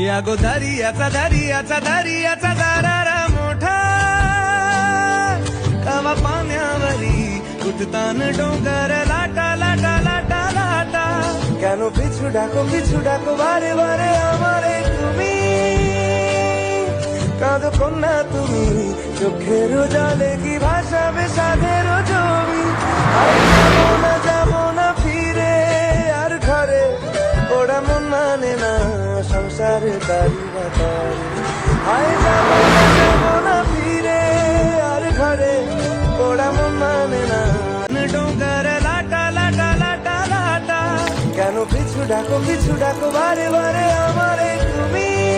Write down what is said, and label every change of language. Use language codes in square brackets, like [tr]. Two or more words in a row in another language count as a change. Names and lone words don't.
[mr] अगो दर्याचा दारारा मोठा कवा पाण्यावरी उठतान डोंगर लाटा लाटा लाटा लाटा [bn] কেন পিছু ডাকো বারে বারে আমারে তুমি কাঁদো কন্যা তুমি চোখের জলে কি ভাসাবে সাধের জমি যাবো না ফিরে আর ঘরে ওরা মন মানে না সংসারে তারি বাতারে হায় যাবো না ফিরে আর ঘরে ওরা মন মানে না [mr] डोंगर लाटा लाटा लाटा लाटा [bn] কেন পিছু ডাকো বারে বারে আমারে তুমি